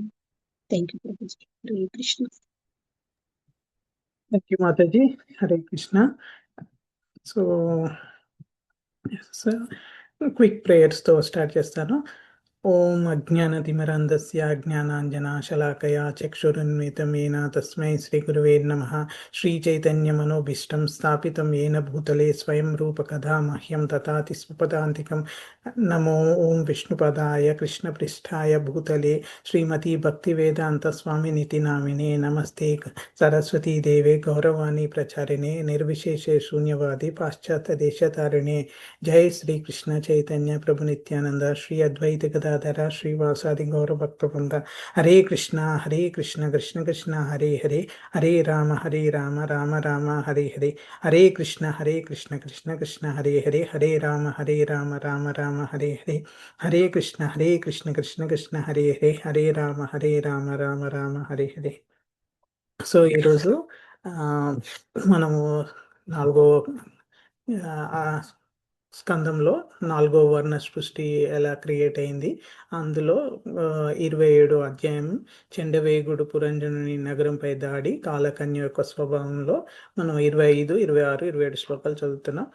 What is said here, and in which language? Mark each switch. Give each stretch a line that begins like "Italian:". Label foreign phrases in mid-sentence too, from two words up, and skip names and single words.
English: thank you
Telugu: ప్రభుజీ. హరే కృష్ణ.
English: thank you
Telugu: మాతాజీ. హరే కృష్ణ. సో
English: quick prayers
Telugu: స్టార్ట్ చేస్తాను.
Sanskrit: ఓం అజ్ఞానతిమిరంధస్య జ్ఞానాంజనాశలాకయా చక్షురున్మిలితం येन తస్మై శ్రీ గురువే నమః. శ్రీచైతన్యమనోభీష్టం స్థాపితం येन భూతలే స్వయం రూపకథా మహ్యం దదాతి స్వపదాంతికం. నమో ఓం విష్ణుపదాయ కృష్ణపృష్ఠాయ భూతలే శ్రీమతి భక్తివేదాంత స్వామినితి నామినే. నమస్తే సరస్వతీ దేవే గౌరవాణి ప్రచారిణే నిర్విశేషే శూన్యవాది పాశ్చాత్య దేశతారిణే. జై శ్రీ కృష్ణ చైతన్య ప్రభు నిత్యానంద శ్రీ అద్వైత గదాధర గంగాధర శ్రీవాసాది గౌరభక్తవృంద. హరే కృష్ణ కృష్ణ కృష్ణ హరే హరే, హరే రామ రామ రామ హరే హరే, హరే కృష్ణ కృష్ణ కృష్ణ హరే హరే, హరే రామ రామ రామ హరే హరే, హరే కృష్ణ కృష్ణ కృష్ణ హరే హరే, హరే రామ రామ రామ హరే హరే.
Telugu: సో ఈరోజు మనము 4వ స్కందంలో 4వ వర్ణ సృష్టి ఎలా క్రియేట్ అయింది, అందులో 27వ అధ్యాయం చెండవేగుడు పురంజనుని నగరంపై దాడి, కాలకన్య యొక్క స్వభావంలో మనం 25, 26, 27 శ్లోకాలు చదువుతున్నాం.